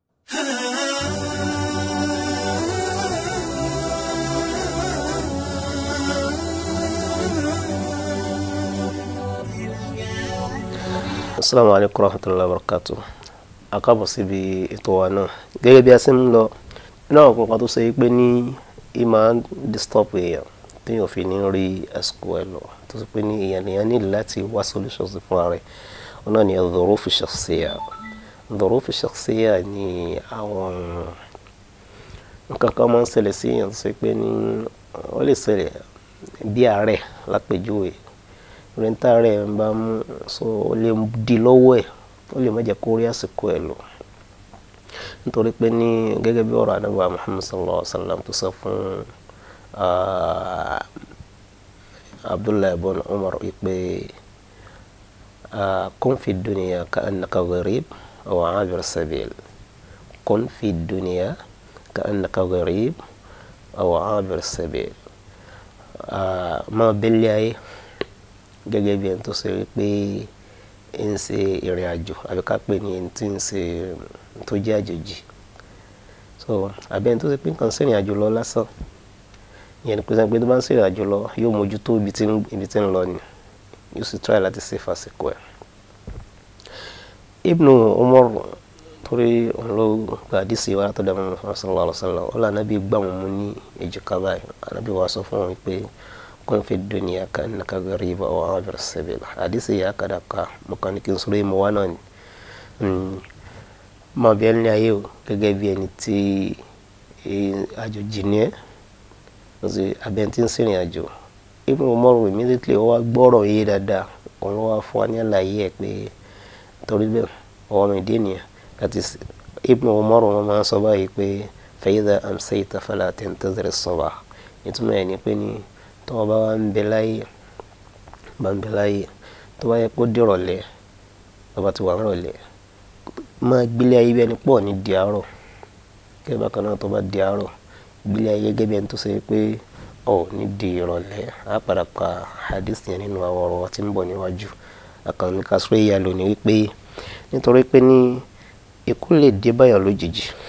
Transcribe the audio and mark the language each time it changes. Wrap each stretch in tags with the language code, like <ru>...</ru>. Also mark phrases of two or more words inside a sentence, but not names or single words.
<ar>السلام عليكم ورحمة الله وبركاته.</ar> <yo>Akabo síbi ètò wa náà. Gẹ́gẹ́ bí a ṣe ń lọ, ina àwọn kan tó ṣe pé ní iman disturb èèyàn tí ó fi ní rí àsìkò ẹ lọ. Tó ṣe pé ní èèyàn ní láti wá solutions fún ara rẹ̀. Ọ̀nà ni</yo> <ar>الظروف الشخصية. الظروف الشخصية</ar> <yo>ni àwọn nǹkan kan máa ń ṣẹlẹ̀ sí èèyàn tó ṣe pé ní ó lè ṣẹlẹ̀ bí àárẹ̀ lápèjúwe. Renta rẹ̀ ń bá mú so ó lè di lọ́wọ́ ẹ̀, ó lè má jẹ́ kó rí àsìkò ẹ̀ lọ. Nítorí pé ní gẹ́gẹ́ bí ọ̀rọ̀ Ànábì Muhammad</yo> <ar>صلى الله عليه وسلم</ar> <yo>tó sọ fún Abdullah ibn Umar pé</yo> <ar>كن في الدنيا كأنك غريب أو عابر سبيل. كن في الدنيا كأنك غريب أو عابر سبيل.</ar> <yo>Ma bẹ́lẹ̀ ayé gẹ́gẹ́ bí ẹni tó ṣe wípé ń ṣe ìrìn àjò àbí ká pè ní ẹni tí ń ṣe tó jẹ́ àjòjì. So àbí ẹni tó ṣe pé nǹkan ṣe ìrìn àjò lọ lásán. Ìyẹn ni pé sẹ́ni pé tó bá ń ṣe ìrìn àjò lọ yóò mójútó ibi tí ń lọ ni. Yóò sì try láti save àsìkò ẹ̀. Ibn Umar torí òun ló gba àdìsí wa látọ̀dọ̀ Muhammad</yo> <ar>صلى الله عليه وسلم.</ar> <yo>Ọlá Ànábì gbà wọ́n mú ní èjìká báyìí. Ànábì wa sọ fún wọn pé</yo> <ar>كن في الدنيا كأنك غريب أو عابر سبيل.</ar> <yo>Hadisi ya kada ka mọ̀kànníkì sọ̀rọ̀ ìmọ̀ wa náà ni. Má bí ẹni ayé o gẹ́gẹ́ bí ẹni tí àjòjì ni ẹ́. Àbí ẹni tí ń ṣèrìn àjò. Ibn Umar immediately ó wá gbọ́rọ̀ yé dáadáa. Òun ló wá fún wa ní àlàyé ẹ̀ pé torí bẹ́ẹ̀ ọwọ́ mi dé nìyẹn.</yo> <en>That is</en> <yo>Ibn Umar wọn máa ń sọ báyìí pé</yo> <ar>فإذا أمسيت فلا تنتظر الصباح.</ar> <yo>Ìtumọ̀ ẹ̀ ni pé ní tó bá wà ń bẹ láyé tó bá yẹ kó dìrọ̀lẹ́ tó bá ti wà nírọ̀lẹ́ máa gbélé ayé bí ẹni pọ̀ ní di àárọ̀ kẹ́ bákan náà tó bá di àárọ̀ gbélé ayé gẹ́gẹ́ bí ẹni tó ṣe pé ọ̀ ní di ìrọ̀lẹ́ á padà ka hadith yẹn nínú àwọn ọ̀rọ̀ tí ń bọ̀ níwájú àkànní kásúrẹ́ ìyá lónìí wípé nítorí pé ní ikú lè dé báyọ̀ lójijì</yo>